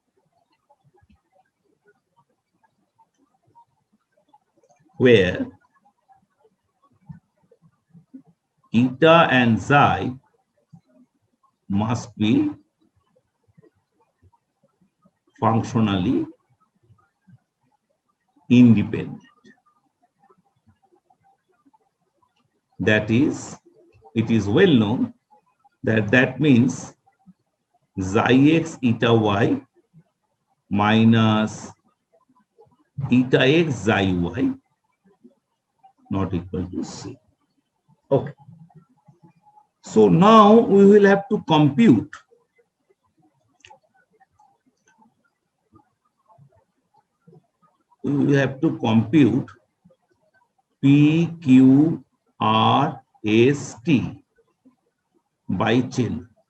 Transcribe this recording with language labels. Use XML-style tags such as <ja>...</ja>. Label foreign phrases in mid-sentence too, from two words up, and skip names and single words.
<en>Where eta and xi must be functionally independent. That is, it is well known that means xi x eta y minus eta x xi y not equal to c. Okay. So now we will have to compute P, Q, R, S, T by chain.</en>